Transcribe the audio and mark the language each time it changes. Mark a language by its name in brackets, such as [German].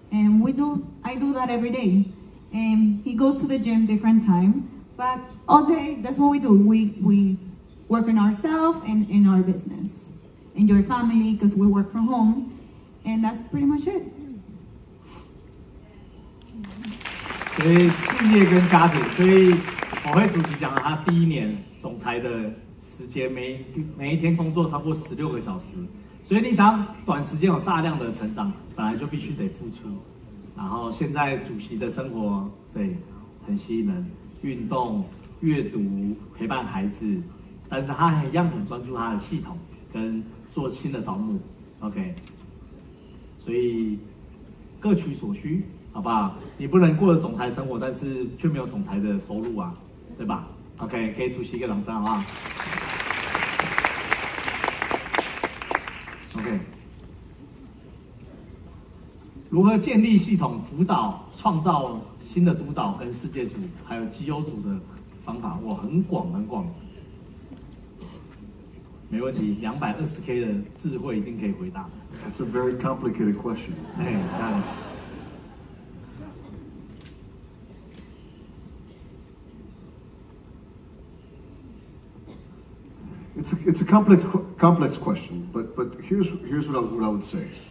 [English] And I do that every day. And he goes to the gym different time, but all day, that's what we do. We work on ourselves and in our business. Enjoy family because we work from home, and that's pretty much it. [Chinese] 所以事业跟家庭，所以我会主席讲了，他第1年总裁的时间每一天工作超过16个小时，所以你想短时间有大量的成长，本来就必须得付出。然后现在主席的生活对很吸引人，运动、阅读、陪伴孩子，但是他一样很专注他的系统跟做新的招募。 OK， 所以各取所需，好不好？你不能过着总裁生活，但是却没有总裁的收入啊，对吧 ？OK， 给主席一个掌声，好不好 ？OK。如何建立系统辅导、创造新的督导跟世界组，还有绩优组的方法，哇，很广很广。没问题，220K 的智慧一定可以回答。 [English] That's a very complicated question. [Chinese] 哎，看。 [English] It's a complex question, but here's what I would say.